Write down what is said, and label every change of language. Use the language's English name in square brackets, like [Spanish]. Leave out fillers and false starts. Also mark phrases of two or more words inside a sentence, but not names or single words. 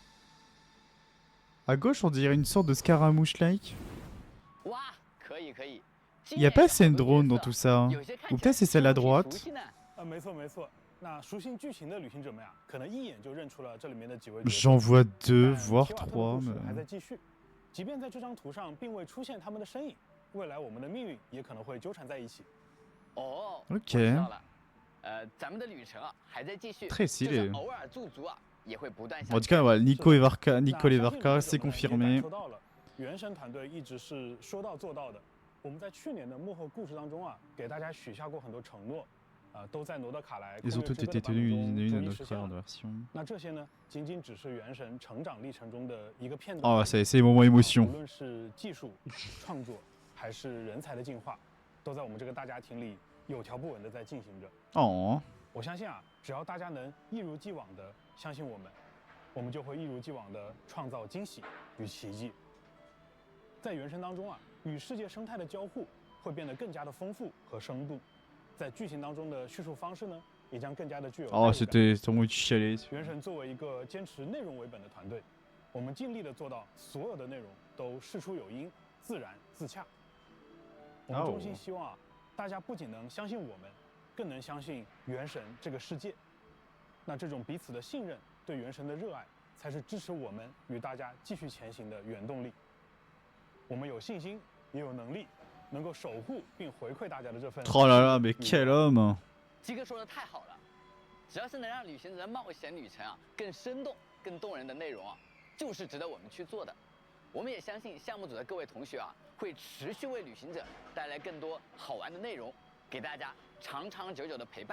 [French] À gauche, on dirait une sorte de Scaramouche-like. Il n'y a pas Syndrome dans tout ça. Ou peut-être c'est celle à droite. J'en vois 2, voire 3. Mais... [Chinese] 即便在这张图上并未出现他们的身影，未来我们的命运也可能会纠缠在一起。哦， OK。咱们的旅程啊还在继续， [French] Très stylé. [Chinese] 偶尔驻足啊也会不断。 [French] En tout cas, voilà, Nico Evarka, c'est confirmé. [Chinese] 原神团队一直是说到做到的。我们在去年的幕后故事当中啊，给大家许下过很多承诺，都在罗德卡莱 [French] Ils ont tous été tenus une à notre frère de version. [Chinese] 那这些呢，仅仅只是原神成长历程中的一个片段。 [French] Oh, c'est les moments émotion. [Chinese] 无论是技术、创作，还是人才的进化，都在我们这个大家庭里有条不紊的在进行着。 Oh. 我相信啊，只要大家能一如既往的相信我们，我们就会一如既往的创造惊喜与奇迹。在原神当中啊，与世界生态的交互会变得更加的丰富和生动，在剧情当中的叙述方式呢，也将更加的具有。 [French] Oh, c'était vraiment chialé. [Chinese] 原神作为一个坚持内容为本的团队，我们尽力的做到所有的内容都事出有因、自然自洽。我们衷心希望啊，大家不仅能相信我们，更能相信原神这个世界。那这种彼此的信任，对原神的热爱，才是支持我们与大家继续前行的原动力。我们有信心，也有能力，能够守护并回馈大家的这份。 [French] Oh là là, mais quel homme! [Chinese] 鸡哥说的太好了，只要是能让旅行者的冒险旅程啊更生动、更动人的内容啊，就是值得我们去做的。我们也相信项目组的各位同学啊，会持续为旅行者带来更多好玩的内容，给大家长长久久的陪伴。